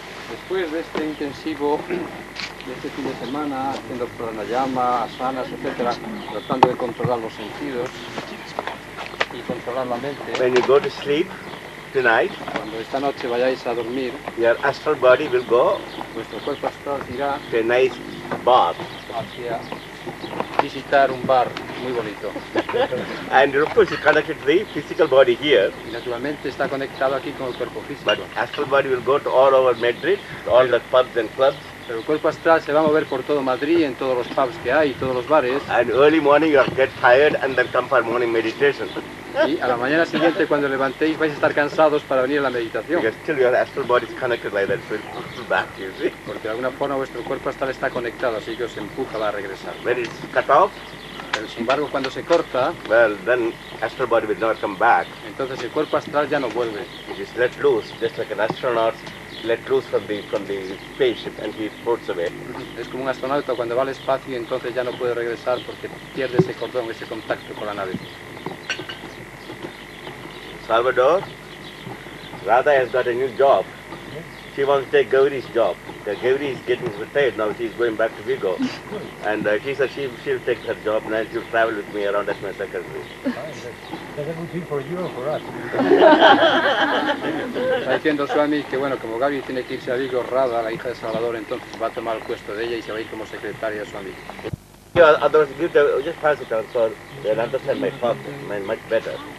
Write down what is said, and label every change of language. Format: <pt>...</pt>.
<es>Después de este intensivo, de este fin de semana, haciendo pranayama, asanas, etc., tratando de controlar los sentidos y controlar la mente,</es> <en>When you go to sleep tonight,</en> <es>cuando esta noche vayáis a dormir,</es> <en>your astral body will go</en> <es>vuestro cuerpo astral irá</es> <en>to a nice bath.</en> <es>hacia visitar un bar muy bonito.</es> <en>And of course you connected to the physical body here,</en> <es>Y naturalmente está conectado aquí con el cuerpo físico.</es> <en>but astral body will go to all over Madrid, to all the pubs and clubs.</en> <es>Pero el cuerpo astral se va a mover por todo Madrid, en todos los pubs que hay, todos los bares.</es> <en>And early morning you get tired and then come for morning meditation.</en> <es>Y a la mañana siguiente, cuando levantéis, vais a estar cansados para venir a la meditación.</es> <en>Because still your astral body is connected like that, so it pushes back, you see.</en> <es>Porque de alguna forma vuestro cuerpo astral está conectado, así que os empuja a regresar.</es> <en>When it's cut off,</en> <es>Pero sin embargo, cuando se corta,</es> <en>well, then astral body will never come back.</en> <es>entonces el cuerpo astral ya no vuelve.</es> <en>It is let loose, just like an astronaut let loose from the spaceship and he floats away.</en> <es>Es como un astronauta cuando va al espacio y entonces ya no puede regresar porque pierde ese cordón, ese contacto con la nave.</es> <en>Salvador, Radha has got a new job. She wants to take Gauri's job. Gauri is getting retired now, she's going back to VIGO. And she said she'll take her job and she'll travel with me around as my secretary. That's a good thing for you or for us.</en> <es>Está diciendo Suami que bueno, como Gaby tiene que irse a Vigo, Radha, la hija de Salvador, entonces va a tomar el puesto de ella y se va a ir como secretaria de Suami.</es> <en>Yeah, otherwise, just pass it on so they'll understand my thoughts much better.</en>